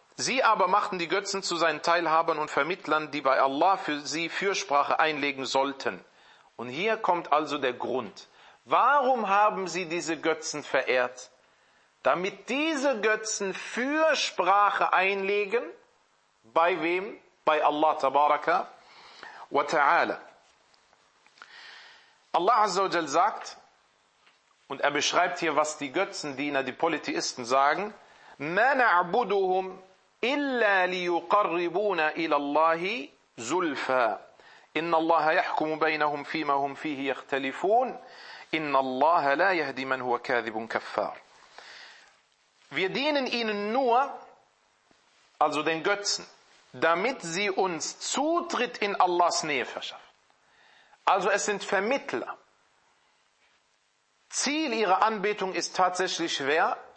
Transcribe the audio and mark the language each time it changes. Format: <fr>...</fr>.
<de>Sie aber machten die Götzen zu seinen Teilhabern und Vermittlern, die bei Allah für sie Fürsprache einlegen sollten. Und hier kommt also der Grund. Warum haben sie diese Götzen verehrt? Damit diese Götzen Fürsprache einlegen, bei wem? Bei Allah</de> <ar>tabaraka wa ta'ala.</ar> <de>Allah azza wa jalla sagt, und er beschreibt hier, was die Götzendiener, die Polytheisten sagen,</de> <ar>مَا نَعْبُدُهُمْ إِلَّا لِيُقَرِّبُونَ إِلَى اللَّهِ زُلْفَى إِنَّ اللَّهَ يَحْكُمُ بَيْنَهُمْ فِي مَا هُمْ فِيهِ يَخْتَلِفُونَ إِنَّ اللَّهَ لَا يَهْدِي مَنْ هُوَ كَاذِبٌ كَفَّارٌ.</ar> <de>Wir dienen ihnen nur, also den Götzen, damit sie uns Zutritt in Allahs Nähe verschaffen. Also es sind Vermittler. Ziel ihrer Anbetung ist tatsächlich wer?</de>